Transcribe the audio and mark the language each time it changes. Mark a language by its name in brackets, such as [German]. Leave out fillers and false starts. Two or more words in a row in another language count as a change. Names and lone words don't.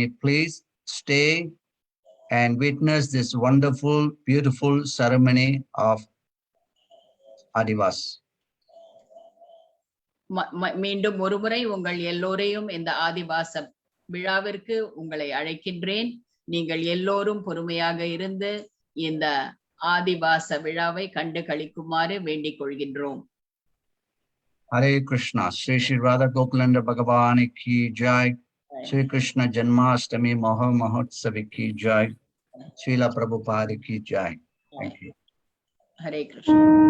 [English] Please stay and witness this wonderful, beautiful ceremony of Adivas. [Tamil] மீண்டும் ஒருமுறை உங்கள் எல்லோரையும் இந்த ஆதிவாச விழாவிற்கு உங்களை அழைக்கின்றேன். நீங்கள் எல்லோரும் பொறுமையாக இருந்து இந்த ஆதிவாச விழாவை கண்டு களிக்குமாறு வேண்டிக் கொள்கின்றோம். [Hindi] हरे कृष्ण, श्री श्री राधा गोकुलानन्द भगवानी की जय, श्री कृष्ण जन्माष्टमी महा महोत्सवी की जय, श्रील प्रभुपाद की जय. [English] Thank you. Hare Krishna.